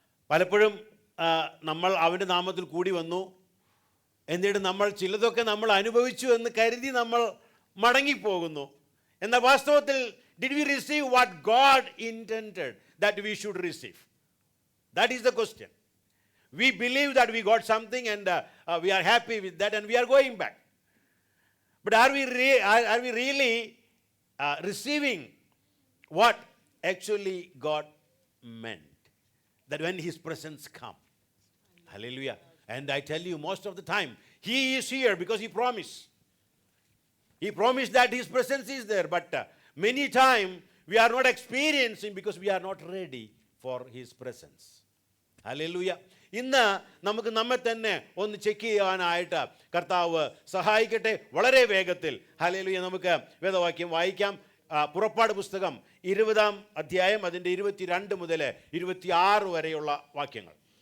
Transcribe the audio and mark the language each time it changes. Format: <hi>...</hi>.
<ml>പലപ്പോഴും നമ്മൾ അവൻ്റെ നാമത്തിൽ കൂടി വന്നു, എന്നിട്ട് നമ്മൾ ചിലതൊക്കെ നമ്മൾ അനുഭവിച്ചു എന്ന് കരുതി നമ്മൾ മടങ്ങിപ്പോകുന്നു. എന്നാൽ വാസ്തവത്തിൽ</ml> <en>Did we receive what God intended that we should receive? That is the question. We believe that we got something and we are happy with that and we are going back. But are we really receiving what actually God meant? That when his presence come, hallelujah. And I tell you, most of the time he is here because he promised. He promised that his presence is there, but many times we are not experiencing because we are not ready for his presence. Hallelujah.</en> <ml>ഇന്ന് നമുക്ക് നമ്മെ തന്നെ ഒന്ന് check ചെയ്യാനായിട്ട് കർത്താവ് സഹായിക്കട്ടെ വളരെ വേഗത്തിൽ. ഹല്ലേലൂയ. നമുക്ക് വേദവാക്യം വായിക്കാം. പുറപ്പാട് പുസ്തകം 20-ാം അധ്യായം അതിൻ്റെ 22 മുതൽ 26 വരെയുള്ള വാക്യങ്ങൾ.</ml>